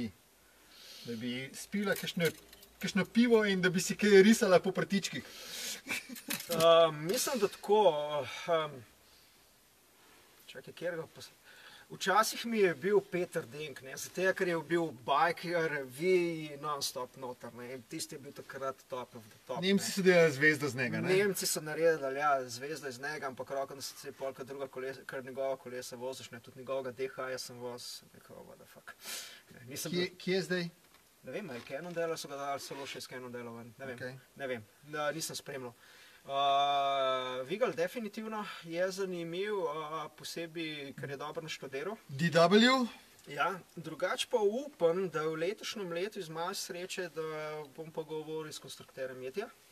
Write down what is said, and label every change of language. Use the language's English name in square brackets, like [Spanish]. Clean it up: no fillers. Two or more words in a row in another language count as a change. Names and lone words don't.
[Slovenian] Da bi spila kakšno pivo in da bi si kaj risala po prtičkih. Mislim, da tako. Čakaj, kjer ga včasih mi je bil Peter Denk, ne, zato ker je bil biker, vi non-stop noter, ne, tisti je bil takrat [English] top of the top. [Slovenian] Nemci so delali zvezdo z njega, ne? Nemci so naredili, ja, zvezdo iz njega, ampak roko na srce polka druga kolesa, kar njegova kolesa voziš, ne, tudi njegovega DH-ja sem vozil, nekaj, [English] what the fuck. [Slovenian] Kje je zdaj? Ne vem, je Cannondale so ga dali celo še iz Cannondale ven, ne vem, nisem spremljal. Vigal definitivno je zanimiv, posebej, ker je dobro naštudiral. DW? Ja, drugače pa upam, da v letošnjem letu iz malo sreče, da bom pa govoril s konstrukterjem Yetija.